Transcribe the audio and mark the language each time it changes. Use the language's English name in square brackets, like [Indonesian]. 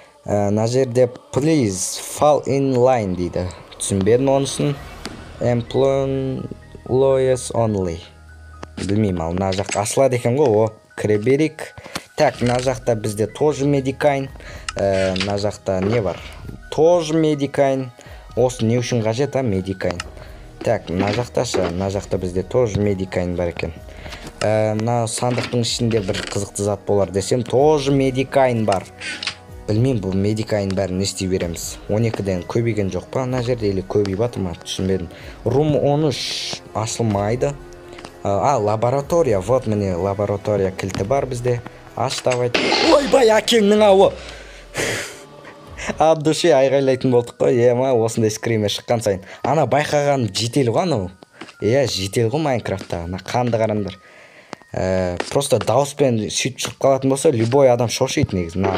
[Kazakh] Мына жерде [English] please fall in line [Kazakh] дейді. Түсінбедім онысын. [English] Employees only. [Kazakh] Білмеймін, ал мына жақ ашылады екен ғой, кіре берейік. Так, мына жақта бізде [Russian] тоже медикайн. [Kazakh] Мына жақта не бар? Тоже медикайн. Осы не үшін қажет, медикайн. Так, мына жақта бізде [Russian] тоже медикайн [Kazakh] бар екен. Мына сандықтың ішінде бір қызықты зат болар десем, тоже медикайн бар. Білмеймін, бұл медикайн бәрін не істей береміз. 12-ден көбейген жоқ па мына жерде, или көбей батыр ма, түсінбедім. Рум 13 ашылмайды. Лаборатория, вот міне лаборатория кілті бар бізде. Аш давай. Ойбай, әкеңнің ауы. [Russian] От души [Kazakh] айғайлайтын болдық қой. Осындай скример шыққан сайын. Ана байқаған жетел ғой анау. Жетел ғой Майнкрафтта. Қанды қараңдар. Просто дауыспен сөйтіп шығып қалатын болса, любой адам шошиды негізі.